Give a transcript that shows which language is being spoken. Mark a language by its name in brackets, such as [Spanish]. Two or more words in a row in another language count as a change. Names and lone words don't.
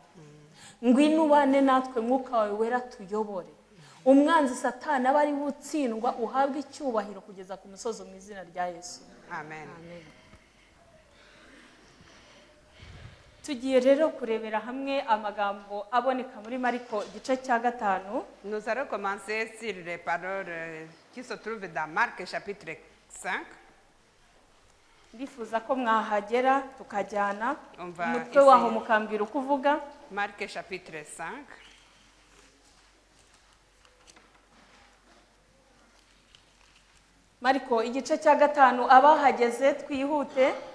[Kinyarwanda] Ngwino ubane natwe, Mwuka wawe wera tuyobore. Umwanzi Satani aba ari butsindwa, uhabwe icyubahiro kugeza ku musozo mu izina rya Yesu. Amen. Amen. Tugiye rero kurebera hamwe amagambo aboneka muri Mariko igice cya 5. [French] Nous allons commencer sur les paroles qui se trouvent dans Marc chapitre 5. [Kinyarwanda] Ndifuza ko mwahagera tukajyana [French] On va [Kinyarwanda] umutwe waho [French] essayer. [Kinyarwanda] mukambwira uko uvuga. [French] Marc chapitre 5. [Kinyarwanda] Mariko igice cya 5 abahageze twihute.